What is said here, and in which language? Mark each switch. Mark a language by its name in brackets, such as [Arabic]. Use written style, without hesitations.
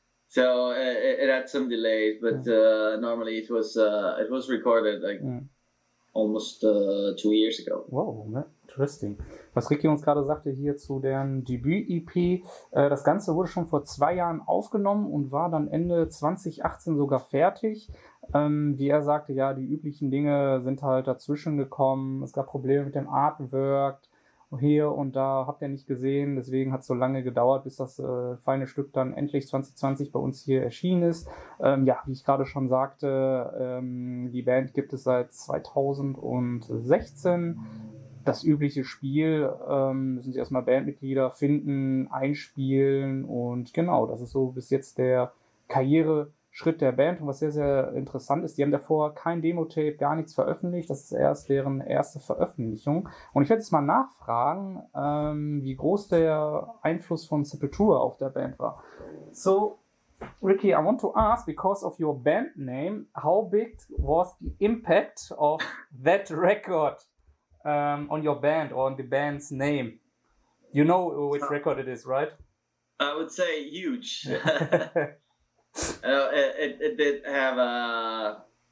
[English] So it had some delays, but normally it was recorded almost 2 years ago. Wow, interesting. [German] Was Ricky uns gerade sagte hier zu deren Debüt-EP, das Ganze wurde schon vor 2 Jahren aufgenommen und war dann Ende 2018 sogar fertig. Wie er sagte, die üblichen Dinge sind halt dazwischen gekommen. Es gab Probleme mit dem Artwork hier und da, habt ihr nicht gesehen. Deswegen hat es so lange gedauert, bis das feine Stück dann endlich 2020 bei uns hier erschienen ist. Wie ich gerade schon sagte, die Band gibt es seit 2016. Das übliche Spiel, müssen sie erstmal Bandmitglieder finden, einspielen und genau, das ist so bis jetzt der Karriereschritt der Band. Und was sehr, sehr interessant ist, die haben davor kein Demo-Tape, gar nichts veröffentlicht. Das ist erst deren erste Veröffentlichung. Und ich werde jetzt mal nachfragen, wie groß der Einfluss von Sepultura auf der Band war. [English] So, Ricky, I want to ask, because of your band name, how big was the impact of that record on your band or on the band's name? You know which record it is, right? I would say huge. It did have